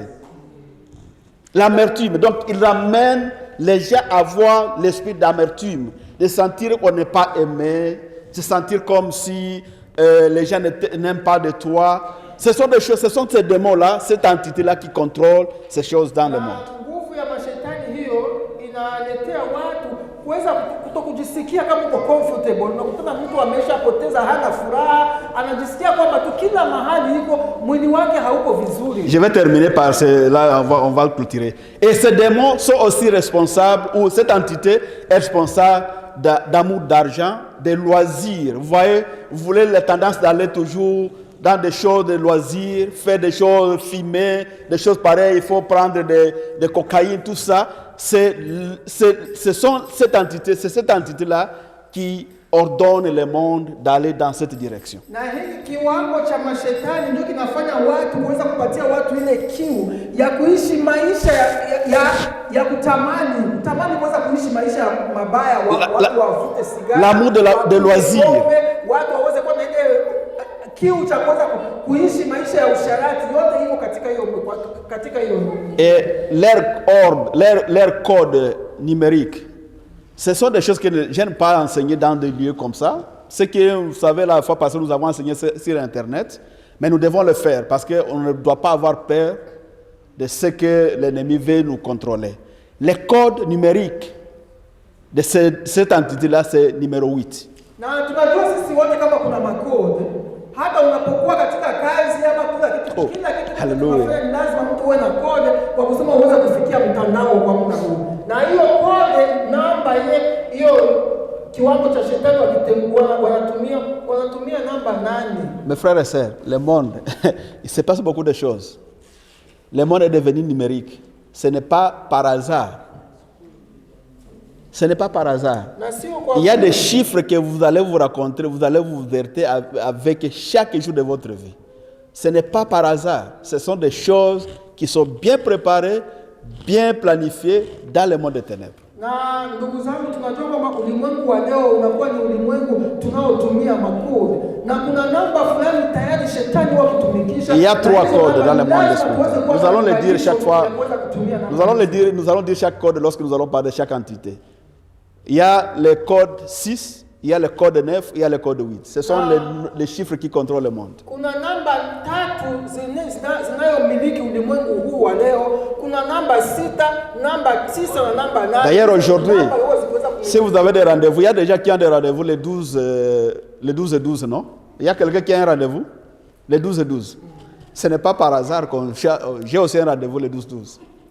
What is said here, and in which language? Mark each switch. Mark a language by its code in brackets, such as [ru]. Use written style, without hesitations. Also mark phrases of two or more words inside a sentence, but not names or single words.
[fr] L'amertume, donc il ramène les gens à avoir l'esprit d'amertume, de sentir qu'on n'est pas aimé, de sentir comme si les gens n'aiment pas de toi. Ce sont des choses, ce sont ces démons-là, cette entité-là qui contrôle ces choses dans le monde. [sw] kutokujisikia kama uko comfortable. Unakutana mtu ameshapoteza, hana furaha, anajisikia kwamba tu kila mahali iko mwili wake hauko vizuri. [fr] Je vais terminer par cela, on va le clôturer. Et ces démons sont aussi responsables, ou cette entité est responsable d'amour d'argent, des loisirs. Vous voyez, vous voulez la tendance d'aller toujours dans des choses de loisirs, faire des choses, filmer, des choses pareilles, il faut prendre des cocaïne, tout ça. C'est cette entité-là qui ordonne le monde d'aller dans cette direction. [sw] Na hii kiwango cha mashetani ndio kinafanya watu kuweza kupatia watu ile kiu ya kuishi maisha ya kutamani kuweza kuishi maisha mabaya, watu wavute sigara, [fr] l'amour de loisir, [sw] watu waweze kuwa na ile kiu cha kuweza kuishi maisha ya usharati. Yote iko katika hiyo. [fr] Et leur code numérique, ce sont des choses que je n'aime pas enseigner dans des lieux comme ça. Ce que vous savez, la fois passée, nous avons enseigné sur Internet, mais nous devons le faire parce qu'on ne doit pas avoir peur de ce que l'ennemi veut nous contrôler. Les codes numériques de cette entité-là, c'est numéro 8. [sw] Na tunajua sisi wote kama kuna makode, hata unapokuwa katika kazi ama kila kitu lazima mtu uwe na kode kwa kusema uweze kufikia mtandao kwa muda huu. Na hiyo kode namba hiyo kiwango cha shetani wanatumia namba 8. [fr] Mes frères et sœurs, le monde, il se passe beaucoup de choses. Le monde est devenu numérique. Ce n'est pas par hasard. Ce n'est pas par hasard. Il y a des chiffres que vous allez vous rencontrer, vous allez vous heurter avec chaque jour de votre vie. Ce n'est pas par hasard. Ce sont des choses qui sont bien préparées, bien planifiées dans le monde des ténèbres. [sw] Na ndugu zangu, tunajua kwamba ulimwengu wa leo unakuwa ni ulimwengu tunaotumia makodi, na kuna namba fulani tayari shetani wakitumikisha. [fr] Il y a 3 codes dans le monde spirituel. Nous allons les dire chaque fois. Nous allons dire chaque code lorsque nous allons parler de chaque entité. Il y a le code 6, il y a le code 9, il y a le code 8. Ce sont les chiffres qui contrôlent le monde. [sw] Kuna namba 3 zinayomiliki ulimwengu huu wa leo. Kuna namba 6, namba 9 na namba 8. [fr] D'ailleurs aujourd'hui, si vous avez des rendez-vous, il y a des gens qui ont des rendez-vous les 12 et 12, non? Il y a quelqu'un qui a un rendez-vous les 12 et 12. Ce n'est pas par hasard que j'ai aussi un rendez-vous les 12-12.